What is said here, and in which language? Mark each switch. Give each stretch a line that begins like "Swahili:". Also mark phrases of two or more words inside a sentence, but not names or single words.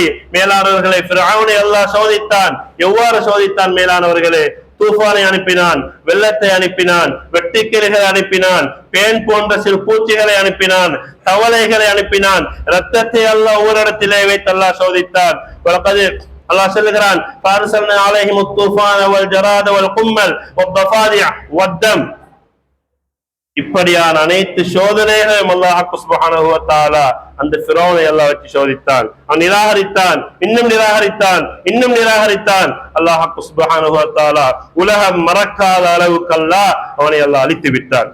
Tamil: மேலானவர்களை ஃபிரௌனை அல்லாஹ் சோதித்தான். எவ்வாறு சோதித்தான் மேலானவர்களே? தூஃபானை அனுப்பினான், வெள்ளத்தை அனுப்பினான், வெட்டுக்கிளிகளை அனுப்பினான், பேன் போன்ற சிறு பூச்சிகளை அனுப்பினான், தவளைகளை அனுப்பினான், ரத்தத்தை அல்லாஹ் ஓரிடத்திலே வைத்து அல்லாஹ் சோதித்தான். அல்லாஹ் சொல்லுகிறான்,
Arabic: فارسلنا عليهم الطوفان والجراد والقمل والضفادع والدم.
Tamil: இப்படியான அனைத்து சோதனைகளையும்
Arabic: الله سبحانه و تعالى
Tamil: அந்த ஃபிரௌனை அல்லாஹ் வச்சு சோதித்தான். அவன் நிராகரித்தான், இன்னும் நிராகரித்தான், இன்னும் நிராகரித்தான்.
Arabic: الله سبحانه و تعالى
Tamil: உலகம் மறக்காத அளவுக்கு அல்லாஹ் அவனை அல்லாஹ் அழித்து விட்டான்.